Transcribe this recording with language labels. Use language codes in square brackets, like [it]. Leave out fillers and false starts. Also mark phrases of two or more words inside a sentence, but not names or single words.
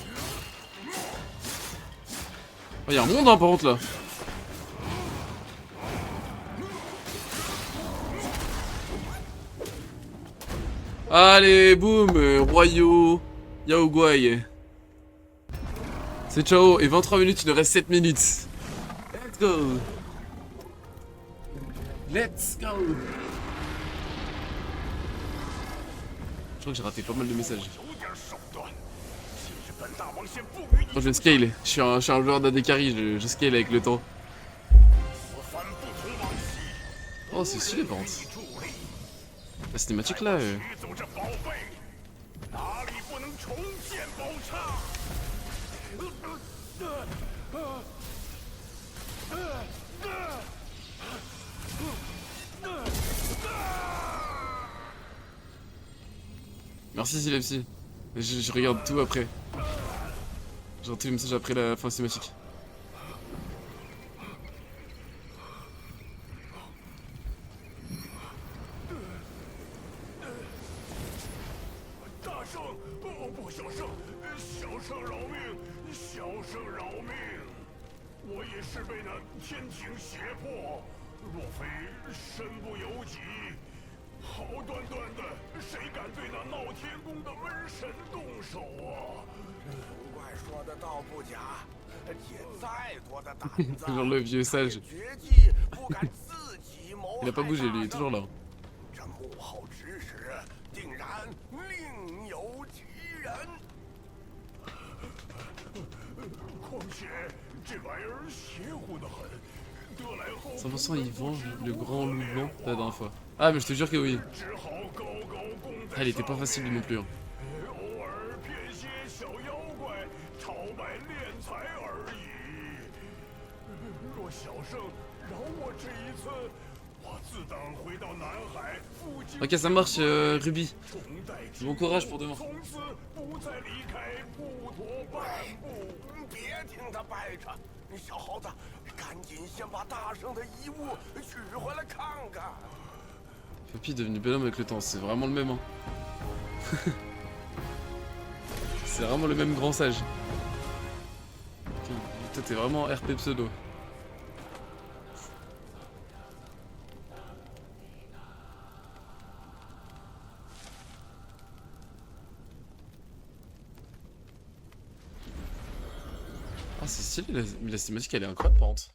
[fr] Oh, y'a un monde hein, par contre là. Allez, boum, Royo, Yaoguai. C'est ciao, et 23 minutes, il nous reste 7 minutes. [en] Let's go. Let's go. [fr] Je crois que j'ai raté pas mal de messages. Oh, je scale, je suis un joueur d' [en] AD carry, [fr] je scale avec le temps. Oh, c'est stylé par contre. La cinématique là, [zh] 取走这宝贝，哪里不能重现宝刹？ [fr] Merci Silepsy. Je regarde tout après. J'ai tous les messages après la fin cinématique. [zh] 大圣，不，小圣，小圣饶命，小圣饶命！我也是被那天庭胁迫，若非身不由己，好端端的，谁敢对那闹天宫的瘟神动手啊？不怪说的道不假，借再多的胆子， [fr] Genre le vieux sage. [zh] 绝技不敢自己谋 [fr] Il a pas bougé lui, il est toujours là. [zh] 这幕后指使定然另有其人。况且这玩意儿邪乎的很，得来后 [fr] 100% il venge le grand loup blanc la dernière fois. Ah mais je te jure que oui. [zh] 只好高高供在 [fr] Ah, il était pas [zh] 上 [fr] facile lui non plus. Hein. [zh] 偶尔骗些小妖怪，朝拜敛财而已。若小圣饶我这一次，我自当回到南海附近。 [fr] Ok, ça marche, Ruby. [zh] 重待 [fr] Bon courage pour demain. [zh] 从此不再离开普陀半步。别听他掰扯，小猴子，赶紧先把大圣的遗物取回来看看。 [fr] Papy est devenu bel homme avec le temps, c'est vraiment le même. Hein. C'est vraiment le même grand sage. Toi t'es vraiment RP pseudo. Ah c'est stylé, la cinématique elle est incroyable par contre.